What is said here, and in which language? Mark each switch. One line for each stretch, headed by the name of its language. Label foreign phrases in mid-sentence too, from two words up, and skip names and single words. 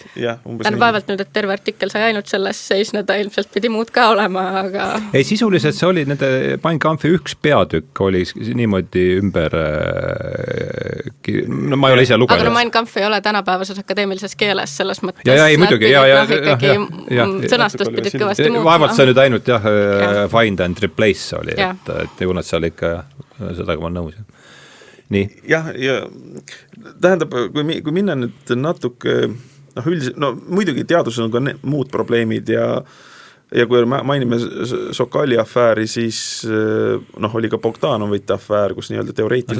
Estonian: Vaevalt nüüd, et terve artikkel sai ainult selles seisneda, ilmselt pidi muud ka olema, aga... Ei, sisuliselt see oli nende Mein Kampfi üks peatükk oli niimoodi ümber äkki, no ma ei ole ise lugenud. Aga Mein Kampf ei ole tänapäevases akadeemilises keeles selles mõttes. Ja, ei, muidugi, sõnastust pidid kõvasti muutma. Vaevalt see nüüd ainult
English: find and replace
Estonian: oli, et kuna seal ikka sellega ma nõus. Nii. Jah, ja tähendab, kui minna nüüd natuke, muidugi teaduses on ka muud probleemid ja kui mainime Sokali afääri, siis oli ka Bogdanovite afäär, kus nii-öelda teoreetiliselt...